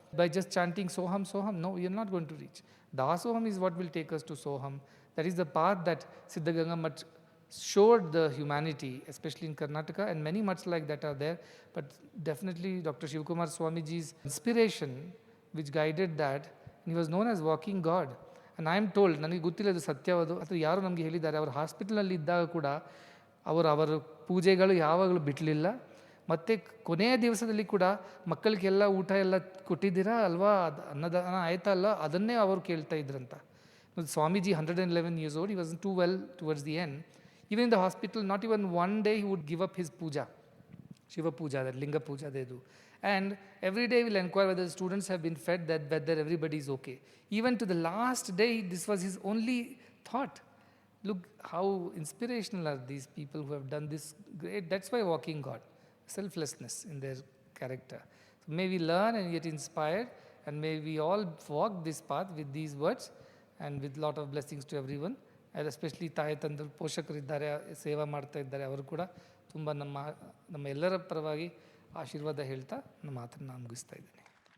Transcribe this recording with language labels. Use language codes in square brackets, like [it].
[en] By just chanting Soham, Soham? No, we are not going to reach. Dasoham is what will take us to Soham. That is the path that Siddaganga Mutt showed the humanity, especially in Karnataka, and many mutts like that are there. But definitely Dr. Shivakumara Swamiji's inspiration, which guided that, he was known as walking God. And I am told, [kn] ನನಗೆ ಗೊತ್ತಿಲ್ಲ ಅದು ಸತ್ಯವದು ಅಥವಾ ಯಾರು ನಮಗೆ ಹೇಳಿದ್ದಾರೆ, ಅವರು ಹಾಸ್ಪಿಟಲಲ್ಲಿ ಇದ್ದಾಗ ಕೂಡ ಅವರ ಪೂಜೆಗಳು ಯಾವಾಗಲೂ ಬಿಡಲಿಲ್ಲ. ಮತ್ತು ಕೊನೆಯ ದಿವಸದಲ್ಲಿ ಕೂಡ ಮಕ್ಕಳಿಗೆಲ್ಲ ಊಟ ಎಲ್ಲ ಕೊಟ್ಟಿದ್ದೀರಾ ಅಲ್ವಾ, ಅನ್ನದಾನ ಆಯ್ತಾ ಅಲ್ಲ, ಅದನ್ನೇ ಅವರು ಕೇಳ್ತಾ ಇದ್ರಂತ. [en] Swamiji, 111 years old, he wasn't too well towards the end. Even in the hospital, not even one day he would give up his puja, Shiva puja, that Linga puja they do. And every day we'll inquire whether the students have been fed, that whether everybody is okay. Even to the last day, this was his only thought. Look how inspirational are these people who have done this great. That's why walking God, selflessness in their character. So may we learn and get inspired, and may we all walk this path with these words, and with lot of blessings to everyone. And especially [kn] ತಾಯಿ ತಂದರು ಪೋಷಕರಿದ್ದಾರೆ, ಸೇವಾ ಮಾಡ್ತಾ ಇದ್ದಾರೆ, ಅವರು ಕೂಡ ತುಂಬ ನಮ್ಮ ಎಲ್ಲರ ಪರವಾಗಿ ಆಶೀರ್ವಾದ ಹೇಳ್ತಾ ನನ್ನ ಮಾತನ್ನು ನಾನು ಮುಗಿಸ್ತಾ ಇದ್ದೇನೆ.